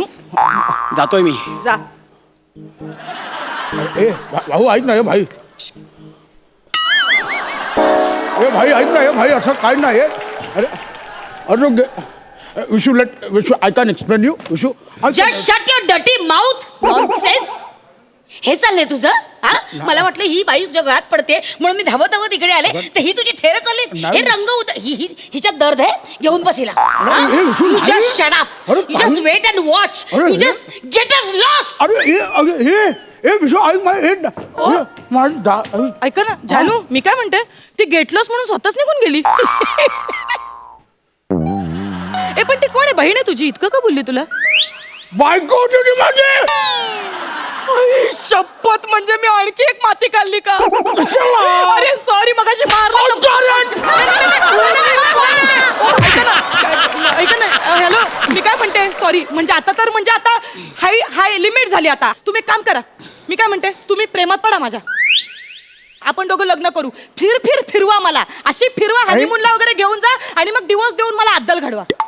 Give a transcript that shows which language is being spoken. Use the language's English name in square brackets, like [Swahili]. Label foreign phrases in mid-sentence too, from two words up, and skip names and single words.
[Marathi] जातोय मी. जा. भाऊ ऐक ना. हे भाई. हे भाई ऐक ना. हे भाई असं काय नाही. अरे अरे विशू [English] I can explain you. [Marathi] विशू [English] Just shut your dirty mouth. Nonsense. [Marathi] हे चाललंय तुझं हा मला वाटलं ही बाई तुझ्या गळ्यात पडते म्हणून मी धावत धावत इकडे आले तर ही तुझी थेर चालली नाही. हे रंग हिच्यात दर्द आहे घेऊन बसिला हे विसरून यू नाही. [English] just shut up [Marathi] अरे, [English] you just wait and watch [Marathi] अरे, यू हे- [English] just get us lost [Marathi] अरे हे विश्व ऐक माझं ऐका ना जानू मी काय म्हणते ती गेटलॉस म्हणून स्वतःच निघून गेली ए पण ती कोण आहे बहीण आहे तुझी इतकं का बोलली तुला बायको होती ती माझी. आई, शपथ म्हणजे मी आणखी एक माती खाल्ली का अरे सॉरी मगाशी ऐका ना हॅलो मी काय म्हणते सॉरी म्हणजे आता हाय हाय लिमिट झाली आता तुम्ही एक काम करा मी काय म्हणते तुम्ही प्रेमात पडा माझ्या आपण दोघं लग्न करू फिरवा मला अशी फिरवा हनीमूनला वगैरे घेऊन जा आणि मग डिवोर्स देऊन मला अद्दल घडवा